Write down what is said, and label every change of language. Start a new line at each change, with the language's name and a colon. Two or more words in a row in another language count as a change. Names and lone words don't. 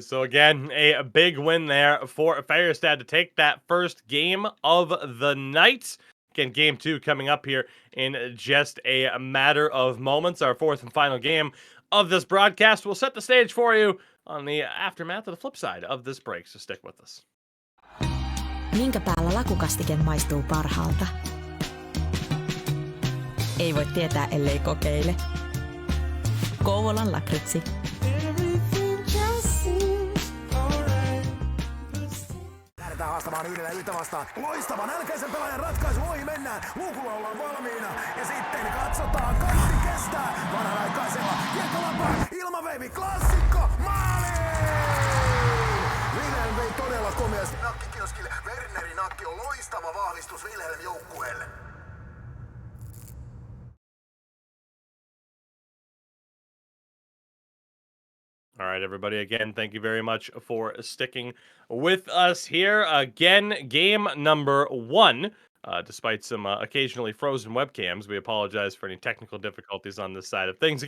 English: So again, a big win there for Färjestad to take that first game of the night. Again, Game 2 coming up here in just a matter of moments. Our 4th and final game of this broadcast will set the stage for you on the aftermath of the flip side of this break, so stick with us.
Finnish: Minkä päällä lakukastike maistuu parhaalta? Ei voi tietää, ellei kokeile. Kouvolan lakritsi. Lähdetään haastamaan yhdellä yhtä vastaan. Loistava nälkäisen pelaajan ratkaisu, ohi mennään. Luukulla ollaan valmiina. Ja sitten katsotaan, kaikki kestää. Vanhanaikaisella kiekkolapaa, ilmaveivi, klassikko, maali! Wilhelm vei todella komeasti nakkikioskille. Wernerin nakki on loistava vahvistus Wilhelm joukkueelle.
English: All right, everybody, again, thank you very much for sticking with us here. Again, game number 1. Despite some occasionally frozen webcams, we apologize for any technical difficulties on this side of things.